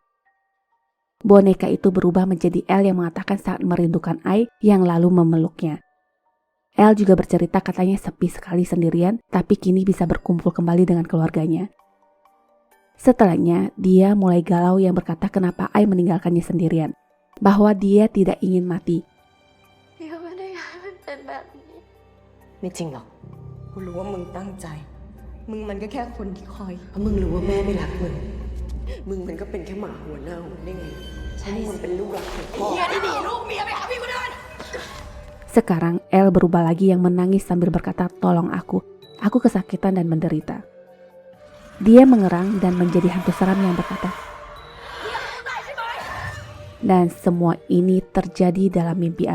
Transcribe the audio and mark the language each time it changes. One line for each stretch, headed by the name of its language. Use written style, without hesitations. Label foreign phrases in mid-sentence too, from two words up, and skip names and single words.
Indonesian: Boneka itu berubah menjadi Elle yang mengatakan saat merindukan Ai yang lalu memeluknya. Elle juga bercerita katanya sepi sekali sendirian, tapi kini bisa berkumpul kembali dengan keluarganya. Setelahnya, dia mulai galau yang berkata kenapa Ai meninggalkannya sendirian, bahwa dia tidak ingin mati.
Thai: ไม่จริงหรอกกูรู้ว่ามึงตั้งใจมึงมันก็แค่คนที่คอยเพราะมึงรู้ว่าแม่ไม่รักมึงมึงมันก็เป็นแค่หมาหัวเน่าได้ไงใช่มึงเป็นลูกรักของพ่อเมียที่หนีลูกเมียไปหาพี่คนอื่น
Indonesian: Sekarang Elle berubah lagi yang menangis sambil berkata tolong aku kesakitan dan menderita. Dia mengerang dan menjadi hantu seram yang berkata. Dan semua ini terjadi dalam mimpi Ai.